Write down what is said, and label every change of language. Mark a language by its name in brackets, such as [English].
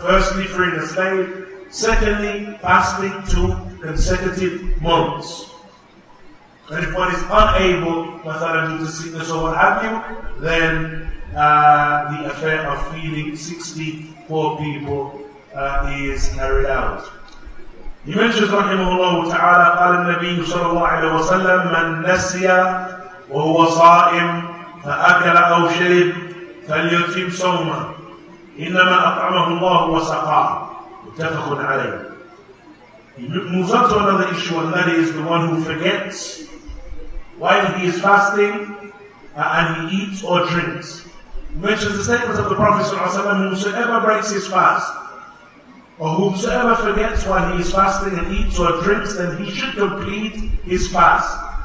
[English] Firstly, freeing a slave. Secondly, fasting 2 consecutive months. And if one is unable, due to sickness or what have you, then the affair of feeding 64 people is carried out. He mentions, [Arabic] rahimahullah ta'ala, قال النبي صلى الله عليه وسلم من نسي وهو صائم فأكل أو شرب فليتم صومه إنما أطعمه الله وسقاه متفق عليه. [English] He moves on to another issue, and that is the one who forgets while he is fasting and he eats or drinks. He mentions the statement of the Prophet ﷺ, whosoever breaks his fast, or whomsoever forgets while he is fasting and eats or drinks, then he should complete his fast.